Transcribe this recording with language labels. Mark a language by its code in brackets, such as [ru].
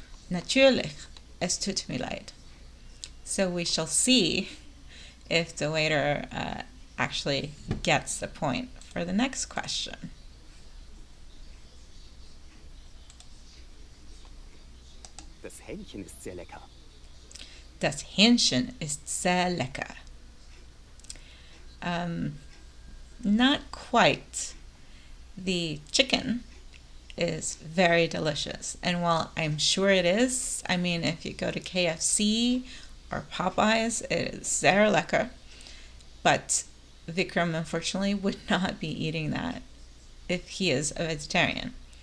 [de] Natürlich, es tut mir leid. [en] So we shall see if the waiter actually gets the point for the next question. [de] Das Hähnchen ist sehr lecker. Das Hähnchen ist sehr lecker. [en] Not quite. The chicken is very delicious. And while I'm sure it is, I mean, if you go to KFC or Popeyes, it is [de] sehr lecker. [en] But Vikram, unfortunately, would not be eating that if he is a vegetarian.